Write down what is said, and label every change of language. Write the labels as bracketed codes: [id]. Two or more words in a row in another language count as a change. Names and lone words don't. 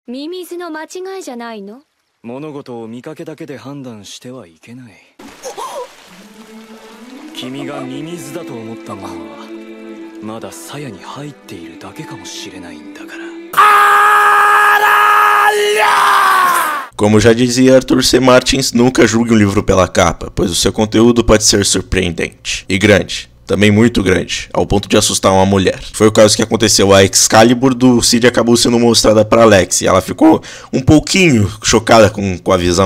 [ja] ミミズの間違いじゃないの？物事を見かけだけで判断してはいけない。君がミミズだと思ったものはまだ鞘に入っているだけかもしれないんだから。 [pt] Como já dizia Arthur C. Martins, nunca julgue um livro pela capa, pois o seu conteúdo pode ser surpreendente e grande. Também muito grande, ao ponto de assustar uma mulher. Foi o caso que aconteceu. A Excalibur do Cid acabou sendo mostrada para Alex e ela ficou um pouquinho chocada com a visão.